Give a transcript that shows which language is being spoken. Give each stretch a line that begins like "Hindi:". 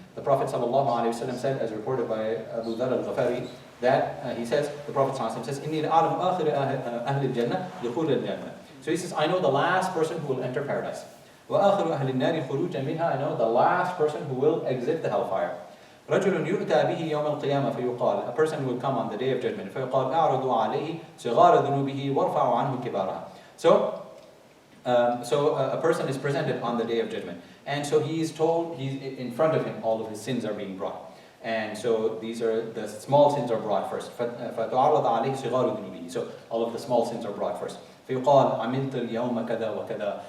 English: The Prophet ﷺ said, as reported by Abu Dhar al-Ghafari, that he says, the Prophet ﷺ says,
Arabic: إِنِّي لَأَعْلَمُ آخِرَ أَهْلِ الْجَنَّةِ دُخُولَ الْجَنَّةِ.
English: So he says, I know the last person who will enter paradise.
Arabic: وَآخِرُ أَهْلِ النَّارِ خُرُوجًا مِنْهَا.
English: I know the last person who will exit the hellfire.
Arabic: رَجُلٌ يُؤْتَى بِهِ يَوْمَ الْقِيَامَةِ فَيُقَالُ.
English: A person who will come on the day of judgment.
Arabic: فَيُقَالُ أَعْرَضُوا عَلَيْهِ صِغَارَ ذُنُوبِهِ وَارْفَعُوا عَنْهُ كِبَارَهَا.
English: So a person is presented on the day of judgment. And so he's told, in front of him, all of his sins are being brought. And so the small sins are brought first.
Arabic: فَتُعَرَّضَ عَلَيْهِ صِغَارُ ذُنُوبِهِ.
English: So all of the small sins are brought first.
Arabic: فَيُقَالُ عَمِلْتَ الْيَوْمَ كَذَا وَكَذَا.